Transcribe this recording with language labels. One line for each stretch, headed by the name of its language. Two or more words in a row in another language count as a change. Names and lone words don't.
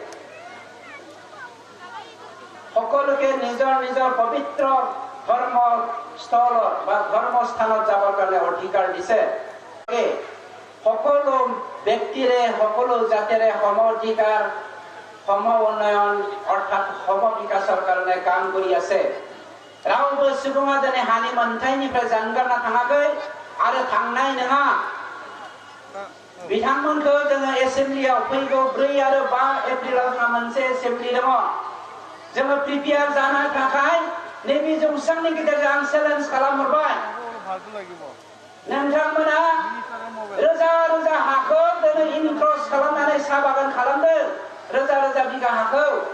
Assamese: সকলোকে নিজৰ নিজৰ পবিত্ৰ ধৰ্মস্থলত বা ধৰ্মস্থানত যাবৰ কাৰণে অধিকাৰ দিছে সকলো ব্যক্তিৰে সকলো জাতিৰে সম অধিকাৰ সম উন্নয়ন অৰ্থাৎ সম বিকাশৰ কাৰণে কাম কৰি আছে
Bodo: रावबो सुबुङा दिनै हानि मोनथायनिफ्राय जानगारना थाङाखै आरो थांनाय नङा बिथांमोनखौ जोङो एसेम्बलियाव फैगौ 4 आरो 5 एप्रिलाव जोंहा मोनसे एसेम्बलि दङ जोङो प्रिपेयार जानो थाखाय नैबे जौसांनि गेजेरजों आं चेलेन्ज खालामहरबाय नोंथांमोना रोजा रोजा हाखौ दिनै इनक्रस खालामनानै साहा बागान खालामदों रोजा रोजा बिगा हाखौ